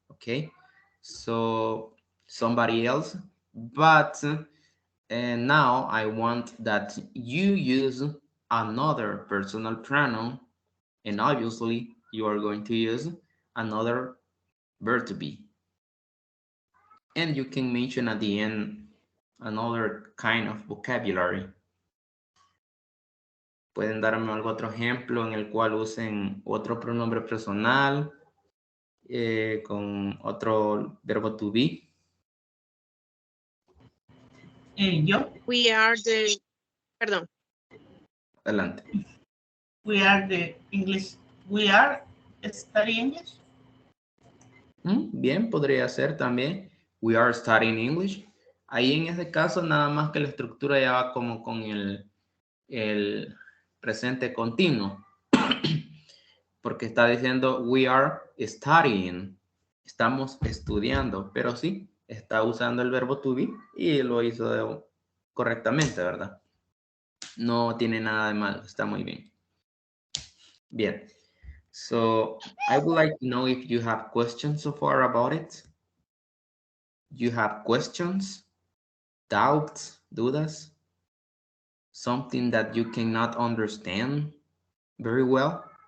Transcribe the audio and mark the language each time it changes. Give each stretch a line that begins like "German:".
English: Okay, so somebody else, but and now I want that you use another personal pronoun, and obviously you are going to use another verb to be. And you can mention at the end another kind of vocabulary.
Spanish: Pueden darme algún otro ejemplo en el cual usen otro pronombre personal con otro verbo to be. Yo.
English: We are the, perdón.
Spanish: Adelante.
English: We are the English. We are studying English.
Spanish: Bien, podría ser también.
English: We are studying English.
Spanish: Ahí en ese caso nada más que la estructura ya va como con el presente continuo. Porque está diciendo
English: we are studying.
Spanish: Estamos estudiando. Pero sí, está usando el verbo to be y lo hizo correctamente, ¿verdad? No tiene nada de malo. Está muy bien. Bien.
English: So I would like to know if you have questions so far about it. You have questions, doubts, dudas, something that you cannot understand very well.